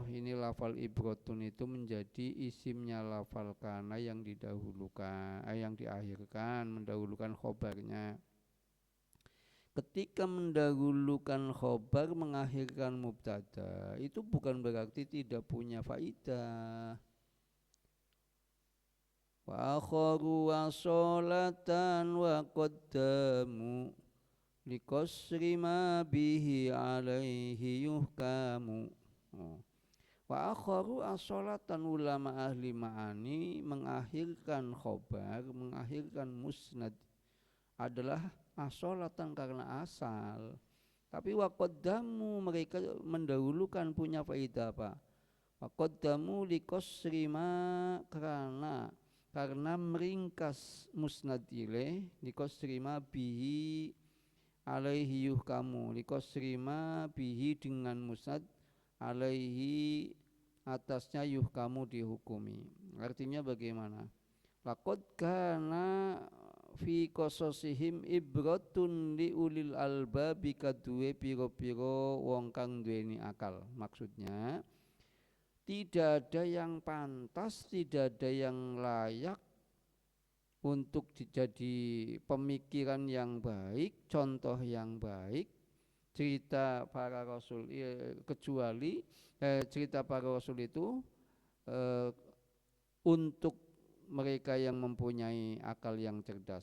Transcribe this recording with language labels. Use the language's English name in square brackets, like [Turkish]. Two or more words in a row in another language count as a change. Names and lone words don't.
[Indonesian] Ini lafal ibratun itu menjadi isimnya lafal kana yang didahulukan, yang diakhirkan, mendahulukan khobarnya. Ketika mendahulukan khobar mengakhirkan mubtada, itu bukan berarti tidak punya faidah. [Arabic] وأخروا وصلة وقدموا لقصر ما به عليه يحكم. وأخروا الصلة, [Indonesian] ulama ahli ma'ani mengakhirkan khobar, mengakhirkan musnad adalah as-sholatan karena asal. Tapi [Arabic] وقدموا, [Indonesian] mereka mendahulukan punya faedah apa? [Arabic] وقدموا لقصر ما, [Indonesian] karena meringkas musnad ilaih, [Arabic] لقصر ما به عليه يحكم, لقصر ما به [Indonesian] dengan musnad, alaihi atasnya yuhkamu dihukumi. Artinya bagaimana? [Arabic] لقد كان في قصصهم عبرة لأولي الألباب [Javanese] kaduwe pira-pira wong kang duweni akal. [Indonesian] Maksudnya tidak ada yang pantas, tidak ada yang layak untuk jadi pemikiran yang baik, contoh yang baik, cerita para rasul, kecuali cerita para rasul itu untuk mereka yang mempunyai akal yang cerdas.